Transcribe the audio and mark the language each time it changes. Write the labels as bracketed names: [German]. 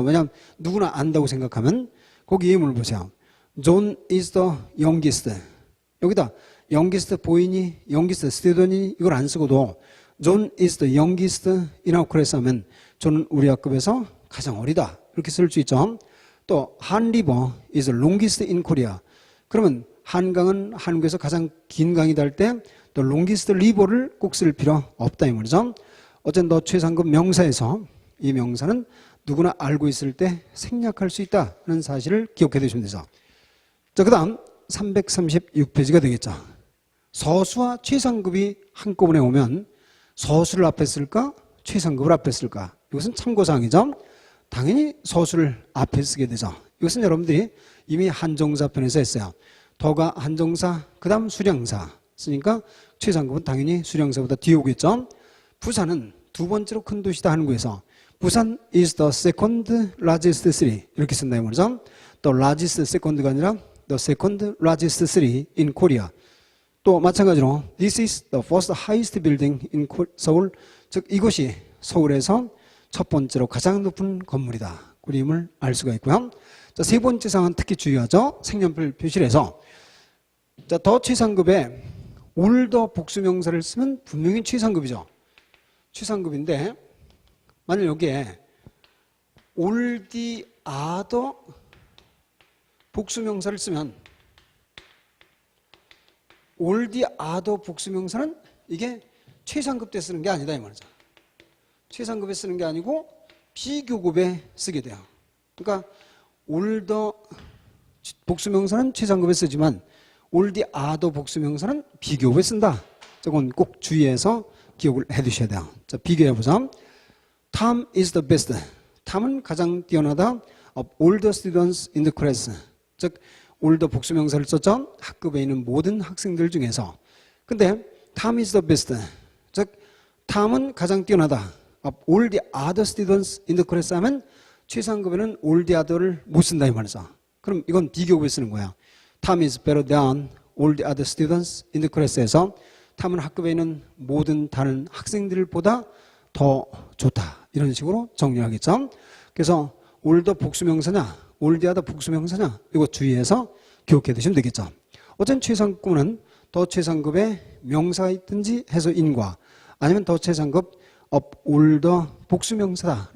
[Korean] 왜냐하면 누구나 안다고 생각하면 거기 예문을 보세요. [English] John is the youngest. 여기다 youngest 보이니, youngest student이 이걸 안 쓰고도 John is the youngest in our class [Korean] 하면 존은 우리 학급에서 가장 어리다. 이렇게 쓸 수 있죠. [English] 또 Han River is the longest in Korea. [Korean] 그러면 한강은 한국에서 가장 긴 강이다 할 때 또 longest river를 꼭 쓸 필요 없다 이 말이죠. 어쨌든 더 최상급 명사에서 이 명사는 누구나 알고 있을 때 생략할 수 있다는 사실을 기억해 두시면 되죠. 자, 그 다음 336페이지가 되겠죠. 서수와 최상급이 한꺼번에 오면 서수를 앞에 쓸까? 최상급을 앞에 쓸까? 이것은 참고사항이죠. 당연히 서수를 앞에 쓰게 되죠. 이것은 여러분들이 이미 한정사 편에서 했어요. 더가 한정사, 그 다음 수량사 쓰니까 최상급은 당연히 수량사보다 뒤에 오겠죠. 부산은 두 번째로 큰 도시다 한국에서 부산 [English] is the second largest city [Korean] 이렇게 쓴다 이 말이죠. [English] 또 largest second가 아니라 the second largest city in Korea. 또 마찬가지로 this is the first highest building in 서울. [Korean] 즉 이것이 서울에서 첫 번째로 가장 높은 건물이다. 그림을 알 수가 있고요. 자, 세 번째 사항은 특히 중요하죠. 색연필 표시를 해서 자, 더 최상급에 올더 복수명사를 쓰면 분명히 최상급이죠. 최상급인데 만약 여기에 올디 아더 복수명사를 쓰면 올디 아더 복수명사는 이게 최상급 때 쓰는 게 아니다 이 말이죠. 최상급에 쓰는 게 아니고 비교급에 쓰게 돼요. 그러니까 올더 복수명사는 최상급에 쓰지만 올디 아더 복수명사는 비교급에 쓴다. 저건 꼭 주의해서 기억을 해 두셔야 돼요. 자, 비교해 보자. [English] Tom is the best. [Korean] 탐은 가장 뛰어나다. [English] Of all the students in the class. [Korean] 즉 older 복수명사를 썼죠. 학급에 있는 모든 학생들 중에서. [English] 근데 Tom is the best. [Korean] 즉 탐은 가장 뛰어나다. [English] Of all the other students in the class 하면 최상급에는 all the other를 [Korean] 못 쓴다 이 말이죠. 그럼 이건 비교급에 쓰는 거야. [English] Tom is better than all the other students in the class에서 [Korean] 탐은 학급에 있는 모든 다른 학생들보다 더 좋다. 이런 식으로 정리하겠죠. 그래서 older 복수명사냐, all the other 복수명사냐 이거 주의해서 기억해 두시면 되겠죠. 어쨌든 최상급은 더 최상급의 명사가 있든지 해서 인과 아니면 더 최상급 of older 복수명사다.